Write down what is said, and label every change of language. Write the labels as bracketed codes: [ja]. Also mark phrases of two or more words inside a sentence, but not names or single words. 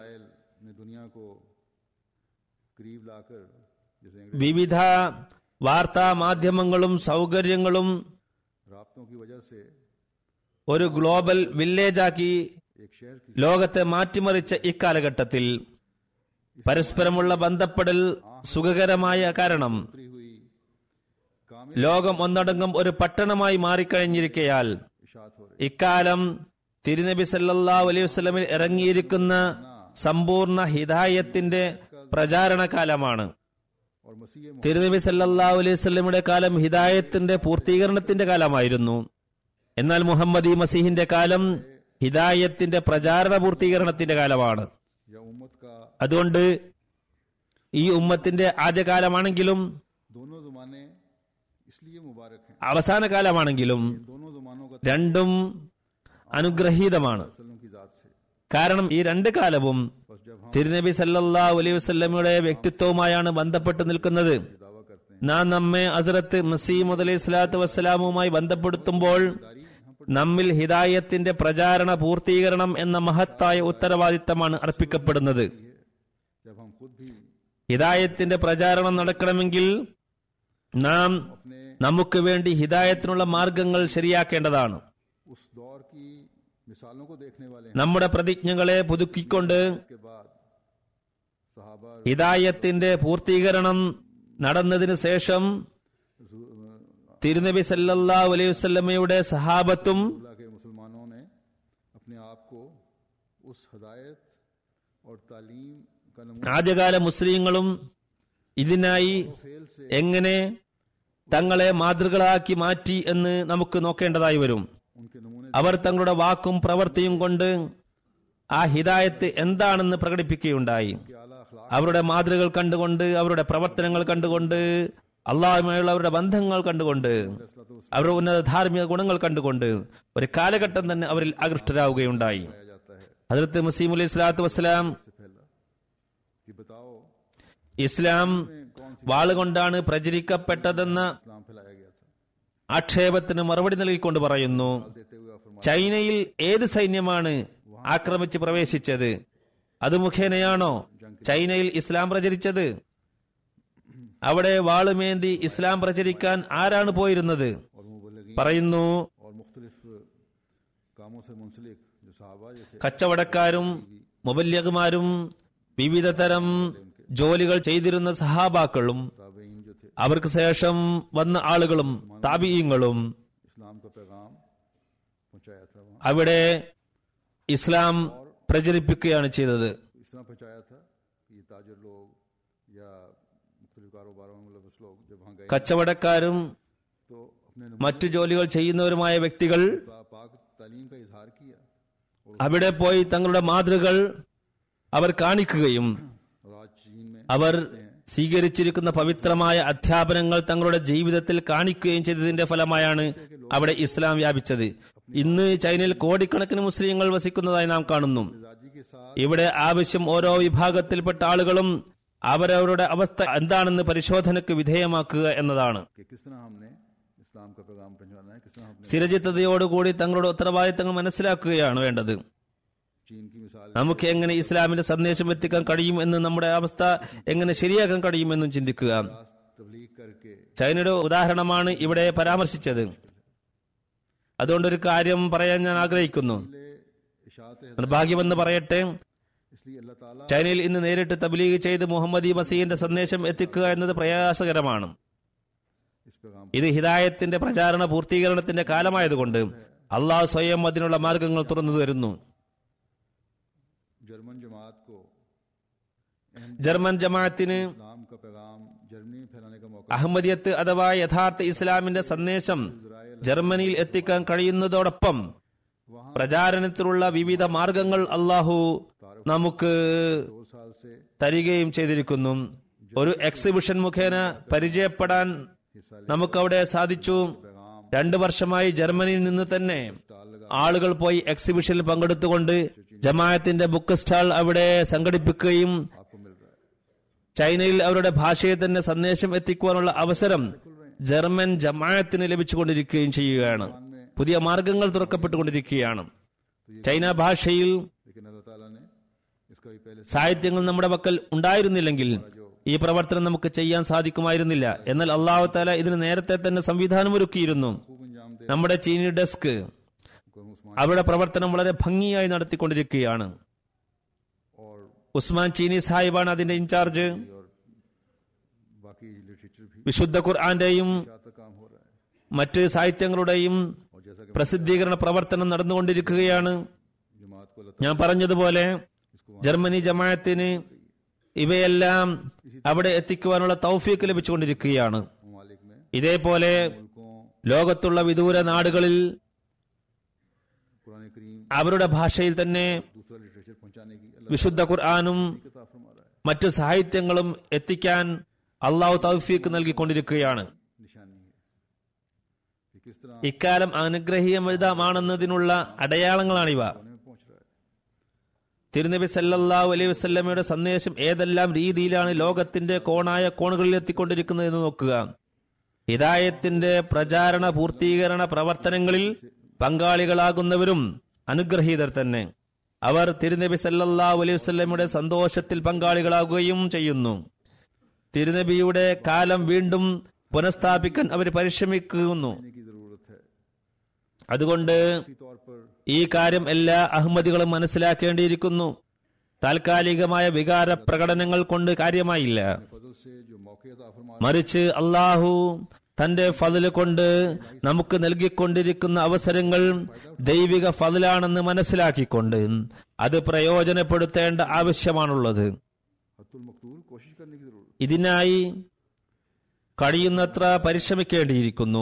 [ml] വിവിധ വാർത്താ മാധ്യമങ്ങളും സൗകര്യങ്ങളും ഒരു ഗ്ലോബൽ വില്ലേജാക്കി ലോകത്തെ മാറ്റിമറിച്ച ഇക്കാലഘട്ടത്തിൽ പരസ്പരമുള്ള ബന്ധപ്പെടൽ സുഖകരമായ കാരണം [ur] اتری ہوئی کامل [ml] ലോകം ഒന്നടങ്കം ഒരു പട്ടണമായി മാറിക്കഴിഞ്ഞിരിക്കയാൽ [ur] اشاعت ہو رہی [ml] ഇക്കാലം തിരുനബി [ar] صلى الله عليه وسلم [ml] ഇറങ്ങിയിരിക്കുന്ന സമ്പൂർണ്ണ ഹിദായത്തിന്റെ പ്രചാരണ കാലമാണ്. [ur] اور مسیح [ml] തിരുനബി [ar] صلى الله عليه وسلم [ml] കാലം ഹിദായത്തിന്റെ പൂർത്തീകരണത്തിന്റെ കാലമായിരുന്നു. എന്നാൽ മുഹമ്മദി മസീഹിന്റെ കാലം ഹിദായത്തിന്റെ പ്രചാരണ പൂർത്തീകരണത്തിന്റെ കാലമാണ്. [ur] یا امت کا [ml] അതുകൊണ്ട് ഈ ഉമ്മത്തിന്റെ ആദ്യകാലമാണെങ്കിലും [ur] دونوں زمانے اس لیے مبارک ہیں, [ml] അവസാന കാലമാണെങ്കിലും [ur] ان دونوں زمانوں کا [ml] രണ്ടും അനുഗ്രഹീതമാണ്. [ur] وسلم کی ذات سے [ml] കാരണം ഈ രണ്ട് കാലവും [ur] بس جب ہم [ml] തിരുനബി [ar] صلى الله عليه وسلم [ml] വ്യക്തിത്വവുമായാണ് ബന്ധപ്പെട്ട് നിൽക്കുന്നത്. [ur] دعویٰ کرتے ہیں [ml] നാം നമ്മെ ഹസ്രത്ത് മസീഹ് [ar] عليه الصلاة والسلام [ml] ബന്ധപ്പെടുത്തുമ്പോൾ നമ്മിൽ ഹിദായത്തിന്റെ പ്രചാരണ പൂർത്തീകരണം എന്ന മഹത്തായ ഉത്തരവാദിത്തമാണ് അർപ്പിക്കപ്പെടുന്നത്. [ur] جب ہم خود بھی [ml] ഹിദായത്തിന്റെ പ്രചാരണം നടക്കണമെങ്കിൽ നാം [ur] अपने [ml] നമുക്ക് വേണ്ടി ഹിദായത്തിനുള്ള മാർഗങ്ങൾ ശരിയാക്കേണ്ടതാണ്. [ur] اس دور کی مثالوں کو دیکھنے والے ہیں [ml] നമ്മുടെ പ്രതിജ്ഞകളെ പുതുക്കിക്കൊണ്ട് [ur] کے بعد صحابہ [ml] ഹിദായത്തിന്റെ പൂർത്തീകരണം നടന്നതിന് ശേഷം തിരുനബി [ar] صلى الله عليه وسلم [ml] സഹാബത്തും [ur] اللہ کے مسلمانوں نے اپنے آپ کو اس ہدایت اور تعلیم کا نمونہ [ml] ആദ്യകാല മുസ്ലിങ്ങളും ഇതിനായി [ur] فعل سے [ml] എങ്ങനെ തങ്ങളെ മാതൃകളാക്കി മാറ്റി എന്ന് നമുക്ക് നോക്കേണ്ടതായി വരും. [ur] ان کے نمونے [ml] അവർ തങ്ങളുടെ വാക്കും പ്രവൃത്തിയും കൊണ്ട് ആ ഹിദായത്ത് എന്താണെന്ന് പ്രകടിപ്പിക്കുകയുണ്ടായി. [ur] کے اعلیٰ اخلاق [ml] അവരുടെ മാതൃകൾ കണ്ടുകൊണ്ട്, അവരുടെ പ്രവർത്തനങ്ങൾ കണ്ടുകൊണ്ട്, അള്ളാഹുമായുള്ള അവരുടെ ബന്ധങ്ങൾ കണ്ടുകൊണ്ട്, അവരുടെ ഉന്നത ധാർമ്മിക ഗുണങ്ങൾ കണ്ടുകൊണ്ട് ഒരു കാലഘട്ടം തന്നെ അവരിൽ ആകൃഷ്ടരാവുകയുണ്ടായി. [ur] پایا جاتا ہے [ml] ഹദ്റത്ത് മസീഹ് [ar] عليه الصلاة والسلام [ur] سے پہلا کہ بتاؤ [ml] ഇസ്ലാം [ur] کون سی [ml] വാളുകൊണ്ടാണ് പ്രചരിക്കപ്പെട്ടതെന്ന [ur] اسلام پھیلایا گیا تھا, [ml] ആക്ഷേപത്തിന് മറുപടി നൽകിക്കൊണ്ട് പറയുന്നു, [ur] دیتے ہوئے فرمایا [ml] ചൈനയിൽ ഏത് സൈന്യമാണ് ആക്രമിച്ച് പ്രവേശിച്ചത്? അത് മുഖേനയാണോ ചൈനയിൽ ഇസ്ലാം പ്രചരിച്ചത്? അവിടെ വാളുമേന്തി ഇസ്ലാം പ്രചരിക്കാൻ ആരാണ് പോയിരുന്നത്? [ur] اور مبلغین [ml] പറയുന്നു, [ur] اور مختلف کاموں سے منسلک جو صحابہ جو تھے [ml] കച്ചവടക്കാരും മുബല്ലിഗുമാരും വിവിധ തരം ജോലികൾ ചെയ്തിരുന്ന സഹാബാക്കളും [ur] تابعین جو تھے [ml] അവർക്ക് ശേഷം വന്ന ആളുകളും താബിഈങ്ങളും [ur] اسلام کا پیغام پہنچایا تھا وہاں [ml] അവിടെ ഇസ്ലാം പ്രചരിപ്പിക്കുകയാണ് ചെയ്തത്. [ur] اس طرح پہنچایا تھا کہ یہ تاجر لوگ یا مختلف کاروباروں میں ملوث لوگ جب وہاں گئے [ml] കച്ചവടക്കാരും [ur] تو اپنے [ml] മറ്റു ജോലികൾ ചെയ്യുന്നവരുമായ വ്യക്തികൾ [ur] پاک تعلیم کا اظہار کیا [ml] അവിടെ പോയി തങ്ങളുടെ മാതൃകൾ അവർ കാണിക്കുകയും [ur] اور آج چین میں [ml] അവർ സ്വീകരിച്ചിരിക്കുന്ന പവിത്രമായ അധ്യാപനങ്ങൾ തങ്ങളുടെ ജീവിതത്തിൽ കാണിക്കുകയും ചെയ്തതിന്റെ ഫലമായാണ് അവിടെ ഇസ്ലാം വ്യാപിച്ചത്. ഇന്ന് ചൈനയിൽ കോടിക്കണക്കിന് മുസ്ലിങ്ങൾ വസിക്കുന്നതായി നാം കാണുന്നു. [ur] مزاجی کے ساتھ [ml] ഇവിടെ ആവശ്യം ഓരോ വിഭാഗത്തിൽപ്പെട്ട ആളുകളും അവരവരുടെ അവസ്ഥ എന്താണെന്ന് പരിശോധനയ്ക്ക് വിധേയമാക്കുക എന്നതാണ്. [ur] کہ کس طرح ہم نے اسلام کا پیغام پہنچانا ہے، کس طرح ہم نے [ml] സ്ഥിരചിത്തതയോടുകൂടി തങ്ങളുടെ ഉത്തരവാദിത്തങ്ങൾ മനസ്സിലാക്കുകയാണ് വേണ്ടത്. [ur] چین کی مثال [ml] നമുക്ക് എങ്ങനെ ഇസ്ലാമിന്റെ സന്ദേശം എത്തിക്കാൻ കഴിയും എന്ന്, നമ്മുടെ അവസ്ഥ എങ്ങനെ ശരിയാക്കാൻ കഴിയുമെന്നും ചിന്തിക്കുക. [ur] تبلیغ کر کے [ml] ചൈനയുടെ ഉദാഹരണമാണ് ഇവിടെ പരാമർശിച്ചത്. അതുകൊണ്ടൊരു കാര്യം പറയാൻ ഞാൻ ആഗ്രഹിക്കുന്നു. [ur] इशात [ml] നിർഭാഗ്യമെന്ന് പറയട്ടെ, [ur] اس لیے اللہ تعالیٰ [ml] ചൈനയിൽ ഇന്ന് നേരിട്ട് തബ്ലീഗ് ചെയ്ത് മുഹമ്മദി മസീഹിന്റെ സന്ദേശം എത്തിക്കുക എന്നത് പ്രയാസകരമാണ്. [ur] اس پیغام [ml] ഇത് ഹിദായത്തിന്റെ പ്രചാരണ പൂർത്തീകരണത്തിന്റെ കാലമായതുകൊണ്ട് അള്ളാഹു സ്വയം അതിനുള്ള മാർഗങ്ങൾ തുറന്നു തരുന്നു. [ur] جرمن جماعت کو [ml] ജർമ്മൻ ജമാഅത്തിന് [ur] اسلام کا پیغام جرمنی میں پھیلانے کا موقع [ml] അഹമ്മദിയത്ത് അഥവാ യഥാർത്ഥ ഇസ്ലാമിന്റെ സന്ദേശം ജർമ്മനിയിൽ എത്തിക്കാൻ കഴിയുന്നതോടൊപ്പം പ്രചാരണത്തിലുള്ള വിവിധ മാർഗങ്ങൾ അള്ളാഹു നമുക്ക് [ur] 2 سال سے [ml] തരികയും ചെയ്തിരിക്കുന്നു. ഒരു എക്സിബിഷൻ മുഖേന പരിചയപ്പെടാൻ [ur] हिस्सा [ml] നമുക്കവിടെ സാധിച്ചു. 2 വർഷമായി ജർമ്മനിയിൽ നിന്ന് തന്നെ ആളുകൾ പോയി എക്സിബിഷനിൽ പങ്കെടുത്തുകൊണ്ട് ജമാഅത്തിന്റെ ബുക്ക് സ്റ്റാൾ അവിടെ സംഘടിപ്പിക്കുകയും [ur] آپ کو مل رہا ہے. [ml] ചൈനയിൽ അവരുടെ ഭാഷയെ തന്നെ സന്ദേശം എത്തിക്കുവാനുള്ള അവസരം ജർമ്മൻ ജമാഅത്തിന് ലഭിച്ചുകൊണ്ടിരിക്കുകയും ചെയ്യുകയാണ്. പുതിയ മാർഗങ്ങൾ തുറക്കപ്പെട്ടുകൊണ്ടിരിക്കുകയാണ്. ചൈന ഭാഷയിൽ [ur] لیکن اللہ تعالیٰ نے اس کا بھی پہلے [ml] സാഹിത്യങ്ങൾ നമ്മുടെ പക്കൽ ഉണ്ടായിരുന്നില്ലെങ്കിൽ ഈ പ്രവർത്തനം നമുക്ക് ചെയ്യാൻ സാധിക്കുമായിരുന്നില്ല. എന്നാൽ അള്ളാഹു താല ഇതിന് നേരത്തെ തന്നെ സംവിധാനം ഒരുക്കിയിരുന്നു. [ur] خوب انجام دے [ml] നമ്മുടെ ചീനി ഡെസ്ക് [ur] उस्मान [ml] അവരുടെ പ്രവർത്തനം വളരെ ഭംഗിയായി നടത്തിക്കൊണ്ടിരിക്കുകയാണ്. [ur] और [ml] ഉസ്മാൻ ചീനി സാഹിബാണ് അതിന്റെ ഇൻചാർജ്. [ur] اور باقی لٹریچر بھی [ml] വിശുദ്ധ ഖുർആന്റെയും [ur] زیادہ کام ہو رہا ہے. [ml] മറ്റ് സാഹിത്യങ്ങളുടെയും [ur] اور جیسا کہ [ml] പ്രസിദ്ധീകരണ പ്രവർത്തനം നടന്നുകൊണ്ടിരിക്കുകയാണ്. [ur] جماعت کو اللہ [ml] ഞാൻ പറഞ്ഞതുപോലെ ജർമ്മനി ജമാഅത്തിന് ഇവയെല്ലാം അവിടെ എത്തിക്കുവാനുള്ള തൗഫീക്ക് ലഭിച്ചുകൊണ്ടിരിക്കുകയാണ്. [ur] ممالک میں [ml] ഇതേപോലെ [ur] मुल्कों [ml] ലോകത്തുള്ള വിദൂര നാടുകളിൽ [ur] قرآن کریم [ml] അവരുടെ ഭാഷയിൽ തന്നെ [ur] دوسرا لٹریچر پہنچانے کی اللہ [ml] വിശുദ്ധ ഖുർആനും [ur] کتاب فرما رہا ہے. [ml] മറ്റു സാഹിത്യങ്ങളും എത്തിക്കാൻ അള്ളാഹു തൗഫീക്ക് നൽകിക്കൊണ്ടിരിക്കുകയാണ്. [ur] نشانی ہے کہ کس طرح [ml] ഇക്കാലം അനുഗ്രഹീയമാണെന്നതിനുള്ള അടയാളങ്ങളാണിവ. [ur] ہونے میں پہنچ رہا ہے. [ml] തിരുനബി [ar] صلى الله عليه وسلم [ml] സന്ദേശം ഏതെല്ലാം രീതിയിലാണ് ലോകത്തിന്റെ കോണായ കോണുകളിൽ എത്തിക്കൊണ്ടിരിക്കുന്നത് എന്ന് നോക്കുക. ഹിദായത്തിന്റെ പ്രചാരണ പൂർത്തീകരണ പ്രവർത്തനങ്ങളിൽ പങ്കാളികളാകുന്നവരും അനുഗ്രഹീതർ തന്നെ. അവർ തിരുനബി [ar] صلى الله عليه وسلم [ml] സന്തോഷത്തിൽ പങ്കാളികളാകുകയും ചെയ്യുന്നു. തിരുനബിയുടെ കാലം വീണ്ടും പുനഃസ്ഥാപിക്കാൻ അവർ പരിശ്രമിക്കുന്നു. [ur] کی ضرورت ہے. [ml] അതുകൊണ്ട് [ur] اسی طور پر [ml] ഈ കാര്യം എല്ലാ അഹമ്മദികളും മനസ്സിലാക്കേണ്ടിയിരിക്കുന്നു. താൽക്കാലികമായ വികാര പ്രകടനങ്ങൾ കൊണ്ട് കാര്യമായില്ല. [ur] فضل سے جو موقعے عطا فرما [ml] മറിച്ച് അള്ളാഹു തന്റെ ഫضل കൊണ്ട് നമുക്ക് നൽകിക്കൊണ്ടിരിക്കുന്ന അവസരങ്ങൾ ദൈവിക ഫضലാണെന്ന് മനസ്സിലാക്കിക്കൊണ്ട് അത് പ്രയോജനപ്പെടുത്തേണ്ട ആവശ്യമാണുള്ളത്. [ur] حتل مقتول کوشش کرنے کی ضرورت [ml] ഇതിനായി കഴിയുന്നത്ര പരിശ്രമിക്കേണ്ടിയിരിക്കുന്നു.